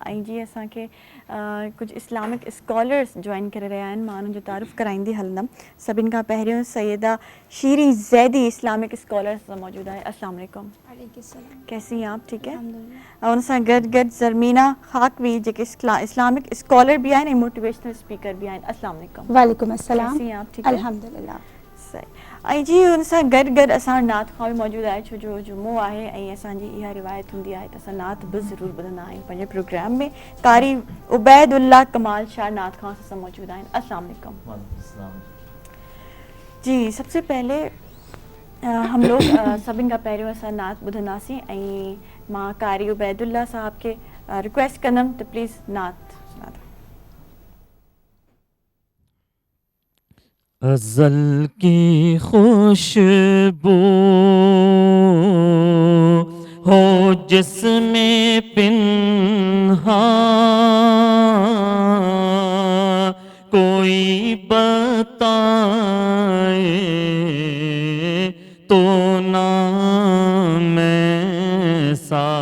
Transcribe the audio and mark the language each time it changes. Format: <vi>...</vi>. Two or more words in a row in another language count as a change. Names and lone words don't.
<sd>ऐं जीअं असांखे कुझु इस्लामिक स्कॉलर्स जॉइन करे रहिया आहिनि, मां उन्हनि जो तारीफ़ कराईंदी हलंदमि. सभिनि खां पहिरियों सैयदा शीरी ज़ैदी इस्लामिक स्कॉलर सां मौजूदु आहे.</sd> <ar>السلام عليكم.</ar> <ur>کیسی ہیں آپ؟ ٹھیک ہے.</ur> <sd>और उन सां गॾु गॾु ज़रमीना खाकवी जेके इस्लामिक स्कॉलर बि आहिनि ऐं मोटिवेशनल स्पीकर बि आहिनि.</sd> <ar>السلام عليكم. وعليكم السلام.</ar> <ur>کیسی ہیں آپ؟ ٹھیک ہے,</ur> <ar>अल्हम्दुलिल्लाह.</ar> <ur>सही.</ur> <sd>ऐं जी हुन सां गॾु गॾु असां नात खां बि मौजूदु आहे, छो जो जुमो आहे ऐं असांजी इहा रिवायत हूंदी आहे त असां नात बि ज़रूरु ॿुधंदा आहियूं पंहिंजे प्रोग्राम में. कारी उबैदुल्ला कमाल शाह नात खां असां मौजूदु आहिनि.</sd> <ar>السلام عليكم. जी,</ar> <ur>سب سے پہلے ہم لوگ</ur> <sd>सभिनि खां पहिरियों असां नात ॿुधंदासीं ऐं मां कारी उबैदुल्ला साहब खे रिक्वेस्ट कंदमि त प्लीज़</sd> <ur>نعت سنا دو. ازل کی خوشبو ہو جس میں پنہاں, کوئی بتائے تو نام ایسا,</ur>